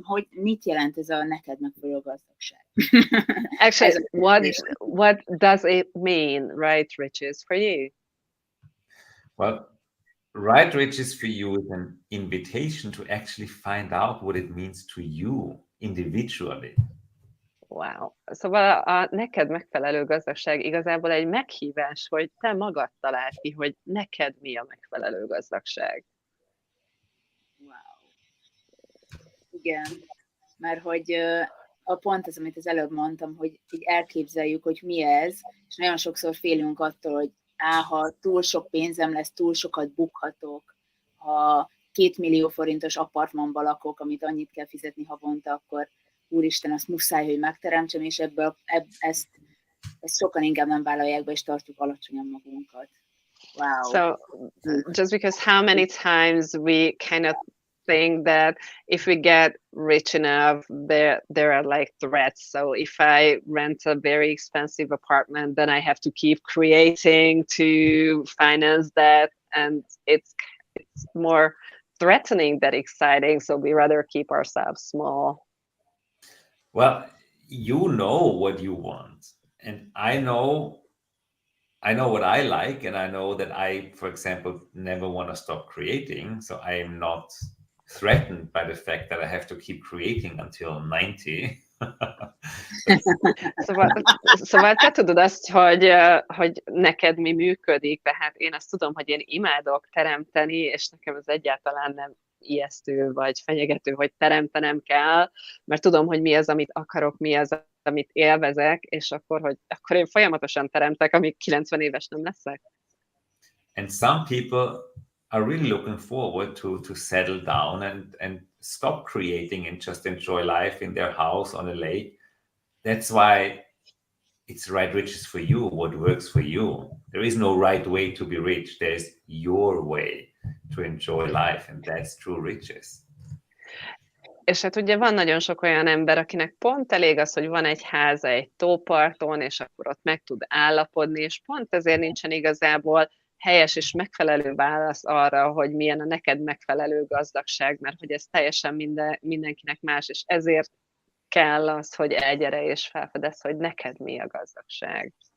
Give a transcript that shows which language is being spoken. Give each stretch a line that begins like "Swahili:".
Hungarian: Mit jelent ez a neked megfelelő gazdagság?
English: Actually, what does it mean, right riches for you? Well, right riches for you is an invitation to actually find out what it means to you individually. Wow.
Hungarian: Szóval a neked megfelelő gazdagság igazából egy meghívás, hogy te magad találd ki, hogy neked mi a megfelelő gazdagság. Wow. Igen, mert hogy a pont az, amit az előbb mondtam, hogy így elképzeljük, hogy mi ez, és nagyon sokszor félünk attól, hogy ha túl sok pénzem lesz, túl sokat bukhatok, ha 2 millió forintos apartmanban lakok, amit annyit kell fizetni havonta, akkor úristen, azt muszáj, hogy megteremtsem, és ezt sokan inkább nem vállalják be, és tartjuk alacsonyan magunkat. Wow.
English: So, just because how many times we kind of think that if we get rich enough, there are like threats. So if I rent a very expensive apartment, then I have to keep creating to finance that, and it's more threatening than exciting. So we rather keep ourselves small. Well, you know what you want, and I know what I like, and I know that I, for example, never want to stop creating. So I am not threatened by the fact that I have to keep creating until 90.
Hungarian: Szóval te tudod azt, hogy neked mi működik, tehát én azt tudom, hogy én imádok teremteni, és nekem ez egyáltalán nem ijesztő vagy fenyegető, hogy teremtenem kell, mert tudom, hogy mi az, amit akarok, mi az, amit élvezek, és akkor én folyamatosan teremtek, amíg 90 éves nem leszek.
English: And some people are really looking forward to settle down and stop creating and just enjoy life in their house on a lake. That's why it's right riches for you, what works for you. There is no right way to be rich. There's your way to enjoy life, and that's true riches.
Hungarian: És hát ugye van nagyon sok olyan ember, akinek pont elég az, hogy van egy háza egy tóparton, és akkor ott meg tud állapodni, és pont ezért nincsen igazából helyes és megfelelő válasz arra, hogy milyen a neked megfelelő gazdagság, mert hogy ez teljesen mindenkinek más, és ezért kell az, hogy elgyere és felfedezz, hogy neked mi a gazdagság.